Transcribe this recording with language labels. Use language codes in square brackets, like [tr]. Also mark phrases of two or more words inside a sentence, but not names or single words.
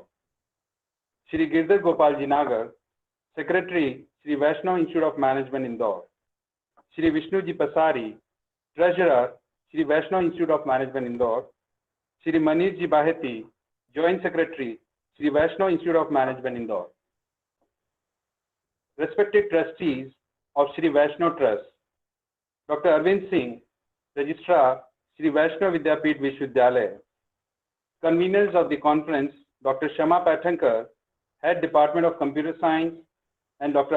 [en] Shri Girdhar Gopal Ji Nagar, Secretary, Shri Vaishnav Institute of Management, Indore. Shri Vishnu Ji Pasari, Treasurer, Shri Vaishnav Institute of Management, Indore. Shri Manish Ji Baheti, Joint Secretary, Shri Vaishnav Institute of Management, Indore. Respected trustees of Shri Vaishnav Trust, Dr. Arvind Singh, Registrar, Shri Vaishnav Vidyapeeth Vishwavidyalaya. Conveners of the conference, Dr. Shama Pathankar, Head Department of Computer Science, and Dr.